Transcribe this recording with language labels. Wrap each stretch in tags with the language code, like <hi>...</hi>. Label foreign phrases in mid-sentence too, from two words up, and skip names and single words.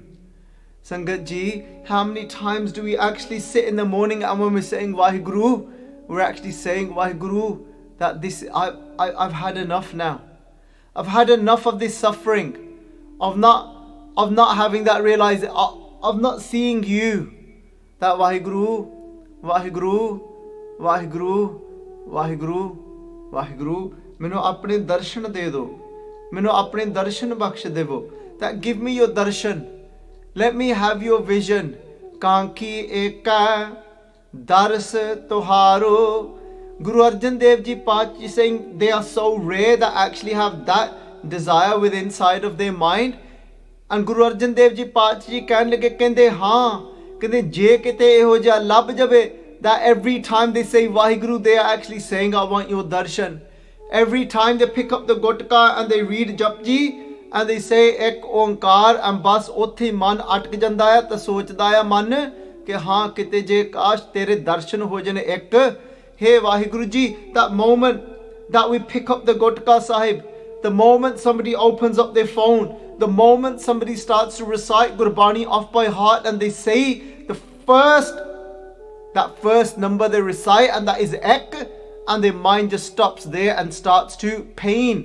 <en>Sangat ji, how many times do we actually sit in the morning and when we're saying Vaheguru, we're actually saying Vaheguru, that this I've had enough now. I've had enough of this suffering, of not having that realization, of not seeing you. That Vaheguru, Vaheguru, Vaheguru, Vaheguru, Vaheguru,</en> <pa>ਮੈਨੂੰ ਆਪਣੇ ਦਰਸ਼ਨ ਦੇ ਦਿਓ, ਮੈਨੂੰ ਆਪਣੇ ਦਰਸ਼ਨ ਬਖਸ਼ ਦੇਵੋ.</pa> <en>That give me your darshan, let me have your vision.</en> <pa>ਕਾਂਕੀ ਏਕਾ ਦਰਸ ਤੁਹਾਰੋ.</pa> <en>Guru Arjan Dev Ji Pachi saying they are so rare that actually have that desire within inside of their mind.</en> <pa>And Guru Arjan Dev Ji Pachi Ji ਕਹਿਣ ਲੱਗੇ, ਕਹਿੰਦੇ ਹਾਂ, ਕਹਿੰਦੇ ਜੇ ਕਿਤੇ ਇਹੋ ਜਿਹਾ ਲੱਭ ਜਾਵੇ,</pa> <en>that every time they say Vaheguru, they are actually saying, I want your darshan. Every time they pick up the gutka and they read Japji and they say</en> <pa>ਇੱਕ ਓਅੰਕਾਰ, and bas ਉੱਥੇ ਮਨ ਅਟਕ ਜਾਂਦਾ ਹੈ ਤਾਂ ਸੋਚਦਾ ਹੈ ਮਨ ਕਿ ਹਾਂ ਕਿਤੇ ਜੇ ਕਾਸ਼ ਤੇਰੇ ਦਰਸ਼ਨ ਹੋ ਜਾਣ ਇੱਕ.</pa> <en>Hey Vaheguru Ji, that moment that we pick up the Gutka Sahib, the moment somebody opens up their phone, the moment somebody starts to recite Gurbani off by heart and they say that first number they recite, and that is Ek, and their mind just stops there and starts to pain.</en>